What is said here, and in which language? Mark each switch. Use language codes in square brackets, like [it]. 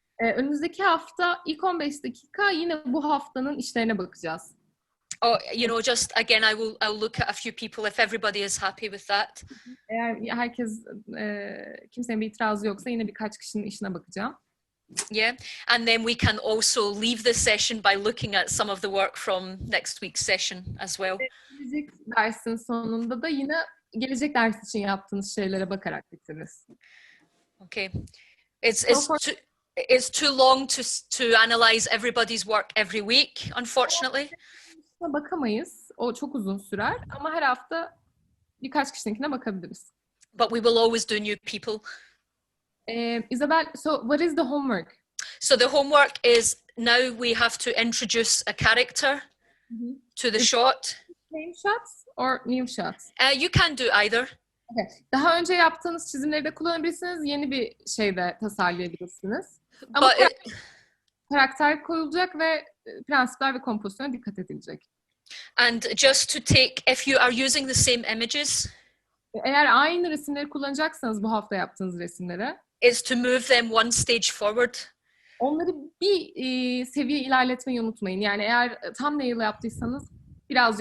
[tr] Önümüzdeki hafta ilk 15 dakika yine bu haftanın işlerine bakacağız. [en] Oh, you know, just again, I'll look at a few people if everybody is happy with that. [tr] Eğer herkes kimsenin bir itirazı yoksa yine birkaç kişinin işine bakacağım. [en] Yeah, and then we can also leave the session by looking at some of the work from next week's session as well. [tr] Gelecek dersin sonunda da yine gelecek ders için yaptığınız şeylere bakarak bitiririz. [en] Okay, it's too long to analyze everybody's work every week, unfortunately. [tr] Bakamayız. O çok uzun sürer ama her hafta birkaç kişininkine bakabiliriz. [en] But we will always do new people. Isabel, so what is the homework? So the homework is now we have to introduce a character to the shot. Same shots or new shots? You can do either. Okay. [tr] Daha önce yaptığınız çizimleri de kullanabilirsiniz. Yeni bir şey de tasarlayabilirsiniz. Ama karakter koyulacak ve prensipler ve kompozisyona dikkat edilecek. [en] And just to take, if you are using the same images, [tr] eğer aynı resimleri kullanacaksanız bu hafta yaptığınız resimlere, [en] is to move them one stage forward. [tr] Onları bir seviye ilerletmeyi unutmayın. Yani eğer thumbnail yaptıysanız birazcık